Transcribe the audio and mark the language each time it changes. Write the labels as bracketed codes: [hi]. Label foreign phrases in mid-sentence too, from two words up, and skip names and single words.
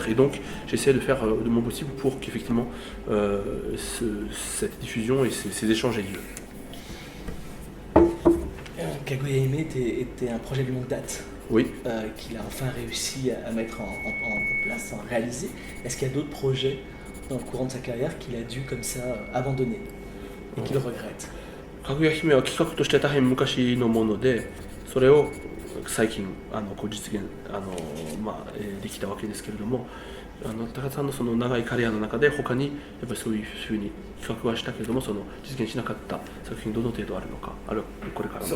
[fr] Et donc, j'essaie de faire de mon possible pour qu'effectivement cette diffusion et ces échanges aient lieu. Kaguya Hime était un projet de longue date. Oui. Qu'il a enfin réussi à mettre en place, à réaliser. Est-ce qu'il y a d'autres projets dans le courant de sa carrière qu'il a dû comme ça abandonner et qu'il regrette? [ja] かぐや姫は企画として大変昔のもので、それを最近実現できたわけですけれども、高田さんのその長いキャリアの中で他にやっぱりそういうふうに企画はしたけれども、その実現しなかった作品どの程度あるのか、あるこれからの。